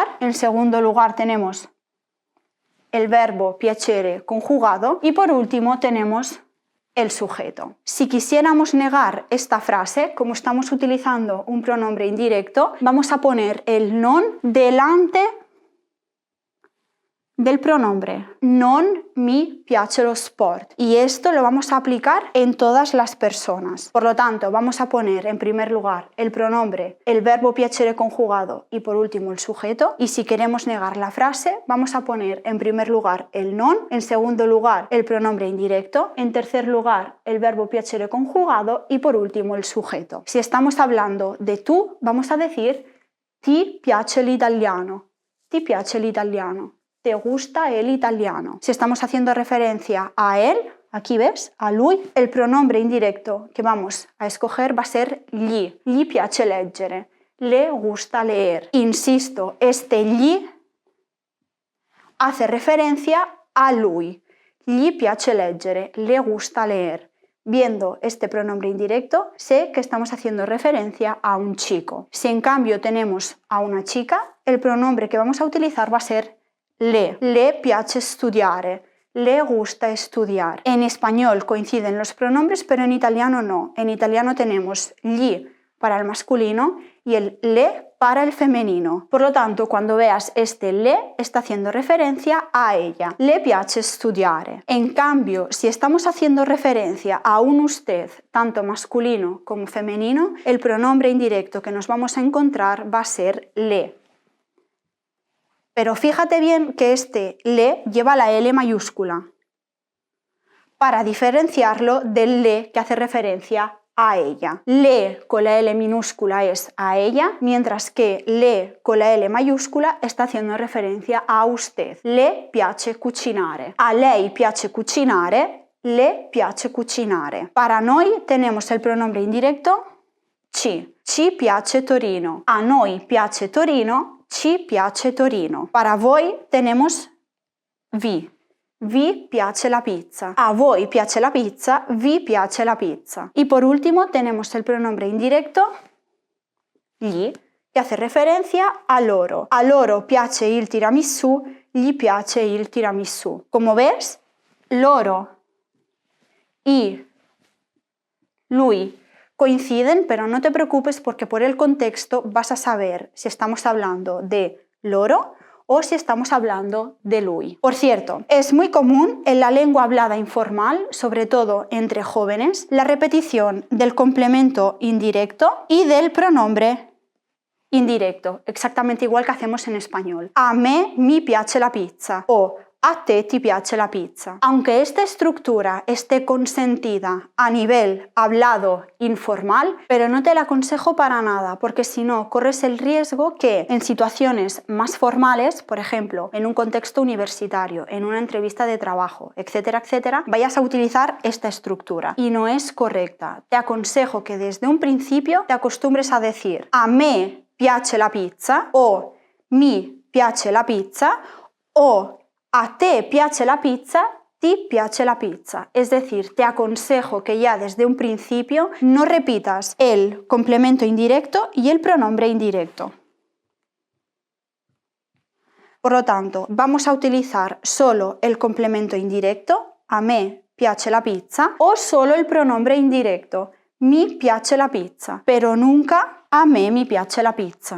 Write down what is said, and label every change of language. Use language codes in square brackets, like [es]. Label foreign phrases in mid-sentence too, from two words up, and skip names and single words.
[es] En segundo lugar tenemos el verbo piacere conjugado y por último tenemos el sujeto. Si quisiéramos negar esta frase, como estamos utilizando un pronombre indirecto, vamos a poner el non delante del pronombre. [it] Non mi piace lo sport. [es] Y esto lo vamos a aplicar en todas las personas. Por lo tanto, vamos a poner en primer lugar el pronombre, el verbo piacere conjugado y por último el sujeto. Y si queremos negar la frase, vamos a poner en primer lugar el non, en segundo lugar el pronombre indirecto, en tercer lugar el verbo piacere conjugado y por último el sujeto. Si estamos hablando de tú, vamos a decir [it] ti piace l'italiano. Ti piace l'italiano. [es] ¿Te gusta el italiano? Si estamos haciendo referencia a él, aquí ves, [it] a lui, [es] el pronombre indirecto que vamos a escoger va a ser gli. [it] Gli piace leggere. [es] Le gusta leer. Insisto, este gli hace referencia a lui. [it] Gli piace leggere. [es] Le gusta leer. Viendo este pronombre indirecto, sé que estamos haciendo referencia a un chico. Si en cambio tenemos a una chica, el pronombre que vamos a utilizar va a ser [it] le piace studiare, [es] le gusta estudiar. En español coinciden los pronombres, pero en italiano no. En italiano tenemos gli para el masculino y el le para el femenino. Por lo tanto, cuando veas este le, está haciendo referencia a ella. [it] Le piace studiare. [es] En cambio, si estamos haciendo referencia a un usted, tanto masculino como femenino, el pronombre indirecto que nos vamos a encontrar va a ser le. Pero fíjate bien que este le lleva la L mayúscula para diferenciarlo del le que hace referencia a ella. Le con la L minúscula es a ella, mientras que le con la L mayúscula está haciendo referencia a usted. [it] Le piace cucinare. A lei piace cucinare, le piace cucinare. [es] Para noi tenemos el pronombre indirecto ci. [it] Ci piace Torino. A noi piace Torino. Ci piace Torino. [es] Para voi tenemos vi. [it] Vi piace la pizza. A voi piace la pizza. Vi piace la pizza. [es] Y por último tenemos el pronombre indirecto gli, que hace referencia a loro. [it] A loro piace il tiramisù. Gli piace il tiramisù. [es] Como ves, loro y lui coinciden, pero no te preocupes porque por el contexto vas a saber si estamos hablando de loro o si estamos hablando de lui. Por cierto, es muy común en la lengua hablada informal, sobre todo entre jóvenes, la repetición del complemento indirecto y del pronombre indirecto, exactamente igual que hacemos en español. [it] A me mi piace la pizza o a te ti piace la pizza. [es] Aunque esta estructura esté consentida a nivel hablado informal, pero no te la aconsejo para nada, porque si no corres el riesgo que en situaciones más formales, por ejemplo, en un contexto universitario, en una entrevista de trabajo, etcétera, etcétera, vayas a utilizar esta estructura y no es correcta. Te aconsejo que desde un principio te acostumbres a decir [it] a me piace la pizza [es] o [it] mi piace la pizza [es] o [it] a te piace la pizza, ti piace la pizza. [es] Es decir, te aconsejo que ya desde un principio no repitas el complemento indirecto y el pronombre indirecto. Por lo tanto, vamos a utilizar solo el complemento indirecto, [it] a me piace la pizza, [es] o solo el pronombre indirecto, [it] mi piace la pizza, [es] pero nunca [it] a me mi piace la pizza.